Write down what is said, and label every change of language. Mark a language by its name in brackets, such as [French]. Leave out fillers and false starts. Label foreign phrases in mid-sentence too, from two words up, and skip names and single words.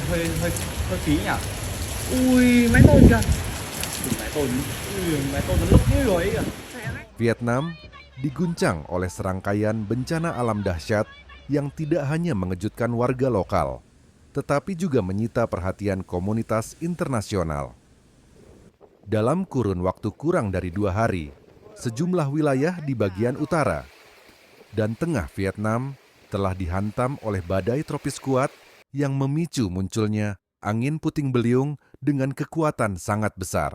[Vietnamese] hơi hơi phí nhỉ? Ui, máy tôn kìa. Máy tôn nó lúc như rồi ấy kìa. [Indonesian] Vietnam diguncang oleh serangkaian bencana alam dahsyat yang tidak hanya mengejutkan warga lokal, tetapi juga menyita perhatian komunitas internasional. Dalam kurun waktu kurang dari 2 hari, sejumlah wilayah di bagian utara dan tengah Vietnam telah dihantam oleh badai tropis kuat yang memicu munculnya angin puting beliung dengan kekuatan sangat besar.